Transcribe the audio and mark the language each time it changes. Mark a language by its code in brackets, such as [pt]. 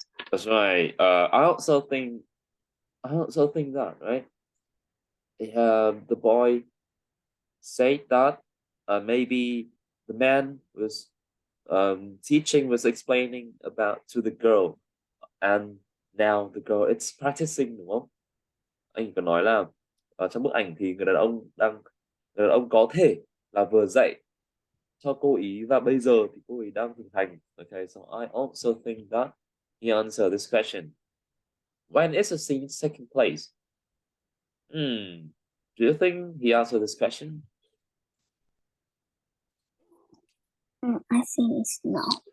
[en] That's right. I also think that, right? The boy said that maybe the man was teaching was explaining about to the girl, and now the girl it's practicing, [vi] đúng không? Anh có nói là trong bức ảnh thì người đàn ông có thể là vừa dạy cho cô ý và bây giờ thì cô ấy đang thực hành. [en] Okay, so I also think that he answered this question. When is the scene taking place? Do you think he answered this question? I think it's no.